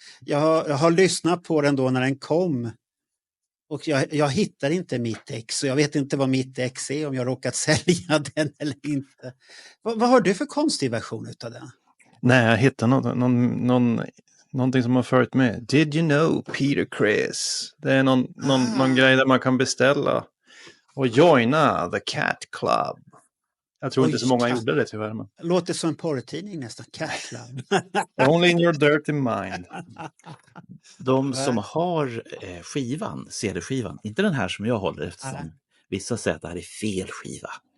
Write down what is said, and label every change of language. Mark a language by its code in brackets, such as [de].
[sv] Jag har lyssnat på den då när den kom. Och jag hittar inte mitt ex och jag vet inte vad mitt ex är, om jag råkat sälja den eller inte. Vad har du för konstig version utav den? Nej, jag hittade någonting som har följt med. [en] Did you know Peter Criss? [sv] Det är någon grej där man kan beställa och joina The Cat Club. Jag tror inte så många gjorde det tyvärr. Men... Låter som en porrtidning nästan, Cat Club. [en] Only in your dirty mind. [sv] De som har skivan, CD-skivan, inte den här som jag håller eftersom vissa säger att det här är fel skiva.